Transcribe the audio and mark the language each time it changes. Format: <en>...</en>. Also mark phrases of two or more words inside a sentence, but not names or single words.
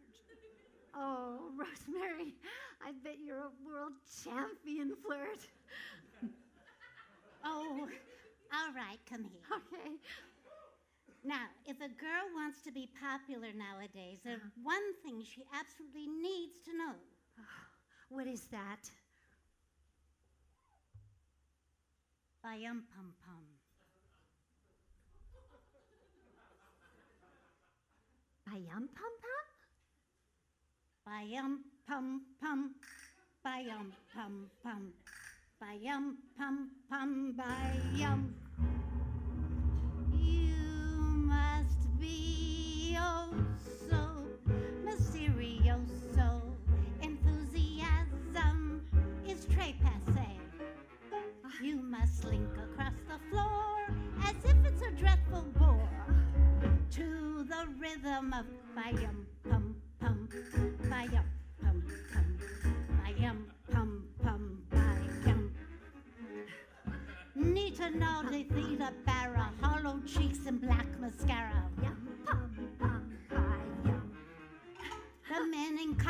<en>Oh, Rosemary, I bet you're a world champion flirt. Oh, all right, come here. Okay. Now, if a girl wants to be popular nowadays, there's one thing she absolutely needs to know. What is that? Ba-yum-pum-pum. Ba-yum-pum-pum? Ba-yum-pum-pum. Ba-yum-pum-pum. Ba-yum-pum-pum. Ba-yum. You must be oh so mysterioso. Enthusiasm is</en> <fr>très passé.</fr> <en>You must slink across the floor as if it's a dreadful bore to the rhythm of ba-yum pum pum, ba-yum pum pum, ba-yum pum pum, ba-yum. Nita naughty theta barra, hollow cheeks and black mascara. Yum pum pum, ba-yum. The men</en>